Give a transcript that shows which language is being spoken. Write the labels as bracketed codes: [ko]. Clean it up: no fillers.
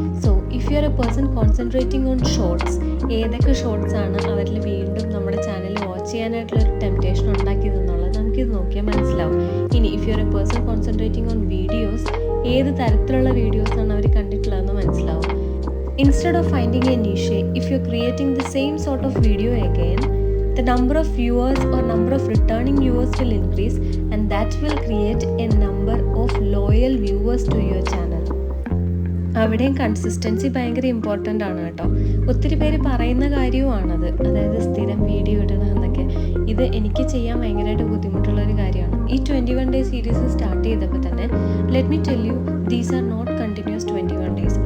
[en] so if you are a person concentrating on shorts, [ml] ഏതൊക്കെ shorts ആണ് അവരിൽ വീണ്ടും നമ്മുടെ ചാനൽ വാച്ച് ചെയ്യാനായിട്ടുള്ളൊരു ടെംപ്റ്റേഷൻ ഉണ്ടാക്കിയതെന്നുള്ളത് നമുക്കിത് നോക്കിയാൽ മനസ്സിലാവും. ഇനി [en] if you are a person concentrating on videos, [ml] ഏത് തരത്തിലുള്ള വീഡിയോസാണ് അവർ കണ്ടിട്ടുള്ളതെന്ന് മനസ്സിലാവും. [en] Instead of finding a niche, if you're creating the same sort of video again, the number of viewers or number of returning viewers will increase, and that will create a number of loyal viewers to your channel. [ml] അവിടെയും consistency ഭയങ്കര important ആണ് കേട്ടോ. ഒത്തിരി പേര് പറയുന്ന കാര്യവുമാണത്, അതായത് സ്ഥിരം video ഇടണം എന്നൊക്കെ. ഇത് എനിക്ക് ചെയ്യാൻ ഭയങ്കരമായിട്ട് ബുദ്ധിമുട്ടുള്ളൊരു കാര്യമാണ്. ഈ 21 ഡേ സീരീസ് സ്റ്റാർട്ട് ചെയ്തപ്പോൾ തന്നെ [en] Let me tell you, these are not continuous 21 days.